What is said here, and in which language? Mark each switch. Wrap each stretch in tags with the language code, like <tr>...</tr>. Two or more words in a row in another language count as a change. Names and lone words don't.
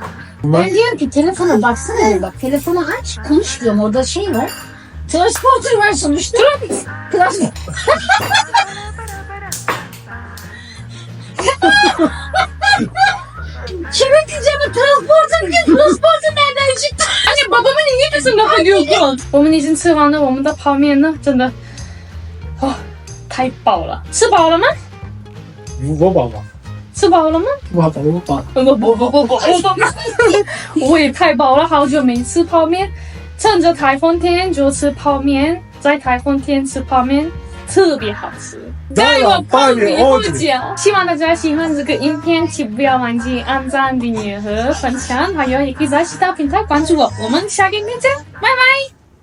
<tr>Ben diyorum ki telefona baksana diyor, bak telefonu aç konuş diyorum, orada şey var. Transporter var sonuçta. Kime diyeceğim transporter nereden çıktı? Hani babamın İngilizcesini laf ediyorsun.</tr> <zh>我们已经吃完了我们的泡面呢，真的，哦，太饱了。吃饱了吗？</zh> <tr>Bu baba.</tr> <zh>吃饱了吗？</zh> <tr>Bu baba, bu baba.</tr> <zh>不，我也太饱了，好久没吃泡面，趁着台风天就吃泡面，在台风天吃泡面特别好吃。加油，泡米不讲！希望大家喜欢这个影片，请不要忘记按赞、订阅和分享，还有也可以在其他平台关注我。我们下个影片见，拜拜。</zh>